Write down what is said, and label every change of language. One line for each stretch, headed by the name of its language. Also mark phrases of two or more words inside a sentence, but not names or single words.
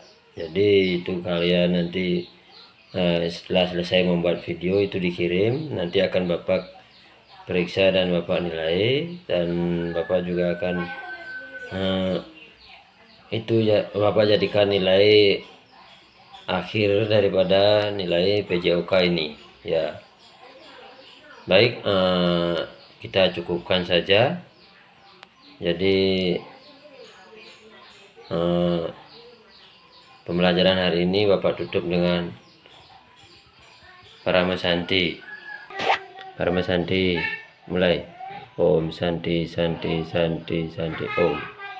Indonesian: Jadi itu kalian nanti setelah selesai membuat video itu dikirim, nanti akan Bapak periksa dan Bapak nilai, dan Bapak juga akan itu ya Bapak jadikan nilai akhir daripada nilai PJOK ini ya. Baik, kita cukupkan saja. Jadi pembelajaran hari ini Bapak tutup dengan Parama Santi. Parama Santi mulai.
Sanskrit: Om Santi Santi Santi Santi Om.